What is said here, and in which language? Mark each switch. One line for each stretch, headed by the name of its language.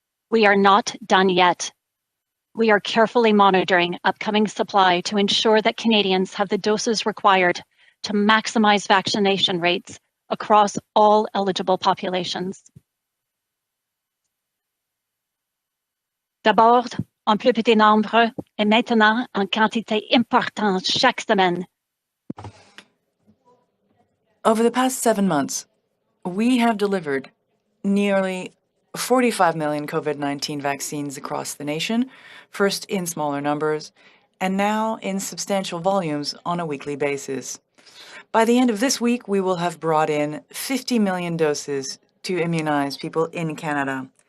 English: We are not done yet. We are carefully monitoring upcoming supply to ensure that Canadians have the doses required to maximize vaccination rates across all eligible populations.
French: D'abord, en plus petit nombre et maintenant en quantité importante chaque semaine.
English: Over the past 7 months, we have delivered nearly 45 million COVID-19 vaccines across the nation, first in smaller numbers, and now in substantial volumes on a weekly basis. By the end of this week, we will have brought in 50 million doses to immunize people in Canada.